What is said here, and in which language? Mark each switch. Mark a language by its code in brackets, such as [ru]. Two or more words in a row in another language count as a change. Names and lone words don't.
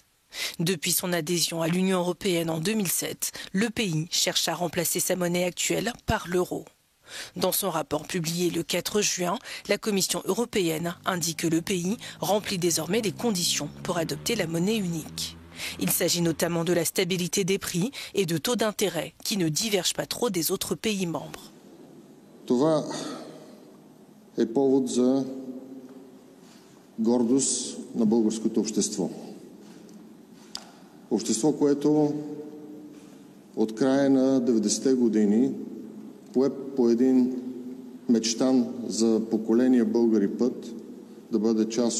[fr] Depuis son adhésion à l'Union européenne en 2007, le pays cherche à remplacer sa monnaie actuelle par l'euro. Dans son rapport publié le 4 juin, la Commission européenne indique que le pays remplit désormais les conditions pour adopter la monnaie unique. Il s'agit notamment de la stabilité des prix et de taux d'intérêt qui ne divergent pas trop des autres pays membres. [bg] Това е повод за гордост на българското общество. Общество, което от края на 90-те години пое по един мечтан за поколения българи път да бъде част